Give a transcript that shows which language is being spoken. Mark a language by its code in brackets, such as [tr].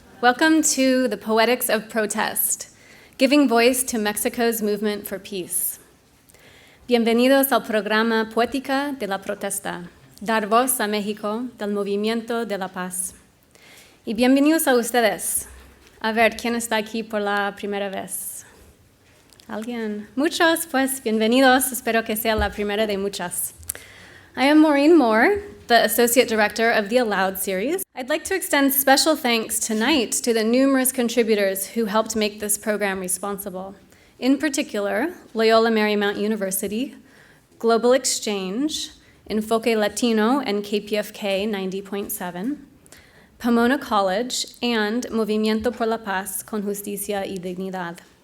[en] Welcome to the Poetics of Protest, giving voice to Mexico's movement for peace. [es] Bienvenidos al programa Poética de la Protesta, dar voz a México del movimiento de la paz. Y bienvenidos a ustedes. A ver, ¿quién está aquí por la primera vez? ¿Alguien? Muchos, pues bienvenidos. Espero que sea la primera de muchas. [en] I am Maureen Moore, the Associate Director of the Aloud series. I'd like to extend special thanks tonight to the numerous contributors who helped make this program responsible. In particular, Loyola Marymount University, Global Exchange, Enfoque Latino and KPFK 90.7, Pomona College, and Movimiento por la Paz con Justicia y Dignidad.